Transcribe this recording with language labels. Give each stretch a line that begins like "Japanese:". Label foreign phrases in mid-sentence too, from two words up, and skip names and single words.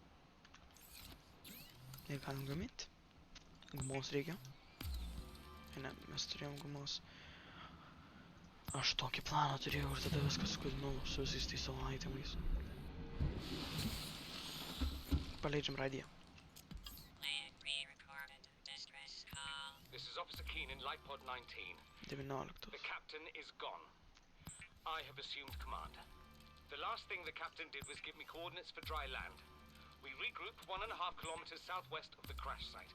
Lithuanian: Ir galim gaminti. Gumos reikia. Ne, mes turėjom gumos. Aš tokį planą turėjau ir tada viskas skudinau su visais tais savo itemais. Paleidžiam radiją.
English: This is Officer Keen in Light Pod 19. 19. The captain is gone. I have assumed command. The last thing the captain did was give me coordinates for dry land. We regroup 1.5 kilometers southwest of the crash site.